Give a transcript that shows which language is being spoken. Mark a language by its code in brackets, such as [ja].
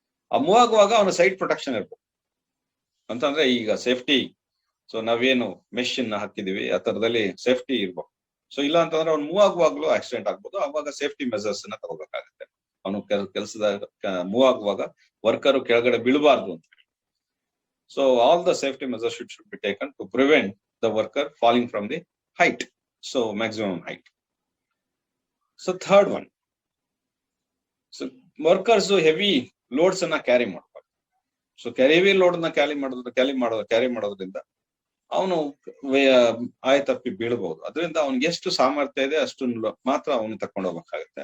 [kn] ಆ ಮೂವ್ ಆಗುವಾಗ ಅವನ ಸೈಡ್ ಪ್ರೊಟೆಕ್ಷನ್ ಇರ್ಬೇಕು ಅಂತಂದ್ರೆ, ಈಗ ಸೇಫ್ಟಿ, ಸೊ ನಾವೇನು ಮೆಶ್ ಅನ್ನ ಹಾಕಿದೀವಿ ಆ ತರದಲ್ಲಿ ಸೇಫ್ಟಿ ಇರ್ಬೇಕು. ಸೊ ಇಲ್ಲ ಅಂತಂದ್ರೆ ಅವ್ನು ಮೂವ್ ಆಗುವಾಗ್ಲೂ ಆಕ್ಸಿಡೆಂಟ್ ಆಗ್ಬೋದು. ಅವಾಗ ಸೇಫ್ಟಿ ಮೆಸರ್ಸ್ ನ ತಗೋಬೇಕಾಗುತ್ತೆ. ಅವನು ಕೆಲಸದ ಮೂವ್ ಆಗುವಾಗ ವರ್ಕರ್ ಕೆಳಗಡೆ ಬೀಳಬಾರ್ದು ಅಂತ ಹೇಳಿ. [en] So all the safety measures should be taken to prevent the worker falling from the height. So maximum height. So third one, so [kn] workers heavy loads ಅನ್ನ ಕ್ಯಾರಿ ಮಾಡಬಾರ್ದು. So heavy load ನ carry ಮಾಡೋದ್ರಿಂದ ಅವನು ಆಯತಪ್ಪಿ ಬೀಳಬಹುದು. ಅದರಿಂದ ಅವ್ನಿಗೆ ಎಷ್ಟು ಸಾಮರ್ಥ್ಯ ಇದೆ ಅಷ್ಟು ಮಾತ್ರ ಅವನು ತಕೊಂಡು ಹೋಗ್ಬೇಕಾಗುತ್ತೆ.